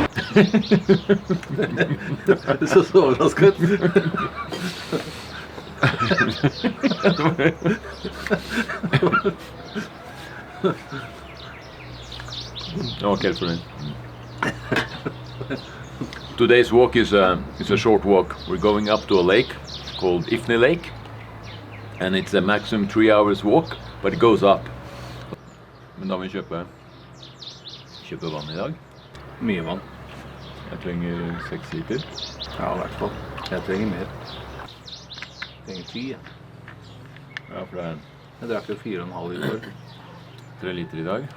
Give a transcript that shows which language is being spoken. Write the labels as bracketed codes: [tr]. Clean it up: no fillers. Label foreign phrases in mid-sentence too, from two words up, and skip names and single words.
[no] Du så så overrasket ut. [en] Okay, sorry. Today's walk is a short walk. We're going up to a lake called Ifni Lake, and it's a maximum 3 hours walk, but it goes up. [no] Men da må vi kjøpe vann i dag. Mye vann. Jeg trenger 6 liter. Ja, i hvert fall. Jeg trenger mer. Jeg trenger 10. Ja, for det er Jeg drakk jo 4,5 i går. 3 liter i dag.